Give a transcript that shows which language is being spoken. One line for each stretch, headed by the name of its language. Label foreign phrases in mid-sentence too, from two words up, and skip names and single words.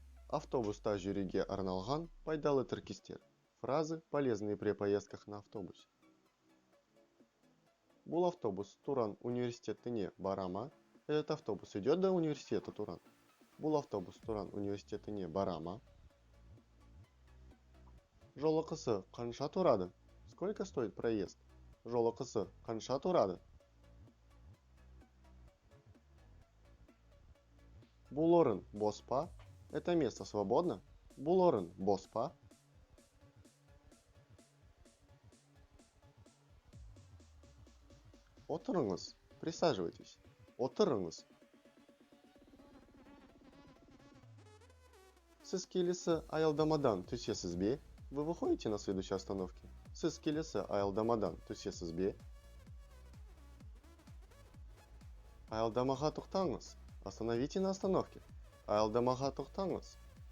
Kazakh: Автобуста жүруге арналған пайдалы тіркестер.
Russian: Фразы, полезные при поездках на автобусе.
Kazakh: Бұл автобус Туран университетіне бара ма?
Russian: Этот автобус идет до университета Туран.
Kazakh: Бұл автобус Туран университетіне бара ма? Жолақысы қанша тұрады?
Russian: Сколько стоит проезд?
Kazakh: Жолақысы қанша тұрады? Бұл орын бос па?
Russian: Это место свободно?
Kazakh: Бұл орын бос па? Отырыңыз, присаживайтесь. Отырыңыз. Сіз келесі аялдамадан түсесіз бе?
Russian: Вы выходите на следующей остановке?
Kazakh: Сіз келесі аялдамадан түсесіз бе? Аялдамаға тоқтаңыз.
Russian: Остановите на остановке.
Kazakh: Аялдамаға тоқтаңыз.